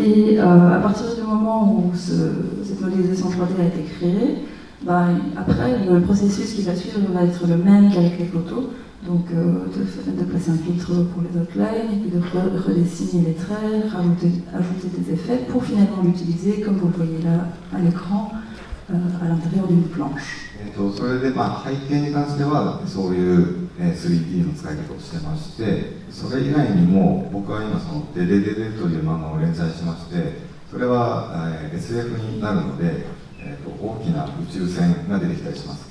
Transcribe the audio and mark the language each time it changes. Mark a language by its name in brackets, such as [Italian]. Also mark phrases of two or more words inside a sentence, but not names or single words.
[French] Et à partir du moment où cette modélisation 3D a été créée, après le processus qui va suivre va être le même qu'avec les photos. Donc de placer un filtre pour les outlines, et puis de redessiner les traits, ajouter des effets pour finalement l'utiliser, comme vous le voyez là à l'écran, à l'intérieur d'une planche. [Japanese] それで、背景に関してはそういう 3D の使い方をしてまして、それ以外にも僕は今そのデデデデという漫画を連載しまして、それは SF になるので、大きな宇宙船が出てきたりします。